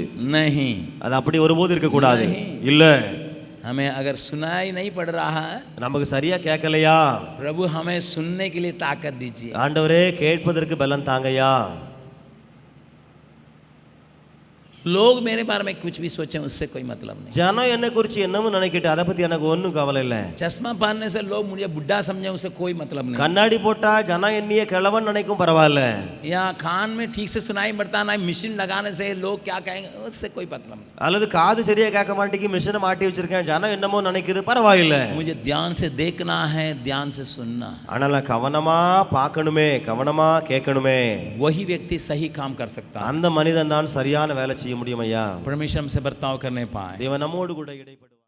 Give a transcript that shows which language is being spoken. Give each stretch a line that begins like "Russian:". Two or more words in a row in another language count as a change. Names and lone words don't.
Hindi: नहीं,
Tamil: அது அப்படி ஒருபோது இருக்க கூடாது. இல்ல,
Hindi: हमें अगर सुनाई नहीं पड़ रहा है,
Tamil: நமக்கு சரியா கேட்கலையா,
Hindi: प्रभु हमें सुनने के लिए ताकत दीजिए।
Tamil: ஆண்டவரே கேட்பதற்கு பலன் தாங்கய்யா.
Hindi: लोग मेरे बारे में कुछ भी सोचें उससे कोई मतलब नहीं।
Tamil: ஜனம் என்ன குறிச்சு என்னமோ நினைக்கிட்டு அதை பத்தி எனக்கு ஒன்றும் கவலை இல்லை.
Hindi: चश्मा पहनने से लोग मुझे बुढ़ा समझे उससे कोई मतलब नहीं।
Tamil: கண்ணாடி போட்டா ஜனம் என்னைய கிழவன் நினைக்கும் பரவாயில்ல.
Hindi: या कान में ठीक से सुनाई पड़ता ना, मशीन लगाने से लोग क्या कहेंगे उससे कोई मतलब नहीं।
Tamil: அல்லது காது சரியா கேட்க மாட்டேங்கி மிஷினை மாட்டி வச்சிருக்கேன், ஜனம் என்னமோ நினைக்குது, பரவாயில்ல.
Hindi: मुझे ध्यान से देखना है, ध्यान से सुनना है।
Tamil: ஆனா கவனமா பார்க்கணுமே, கவனமா கேட்கணுமே.
Hindi: वही व्यक्ति सही काम कर सकता है।
Tamil: அந்த மனிதன் தான் சரியான வேலை செய்ய முடியும் ஐயா.
Hindi: परमेश्वर हमसे बर्ताव करने पाए।
Tamil: தேவன் நம்மோடு கூட இடைப்பட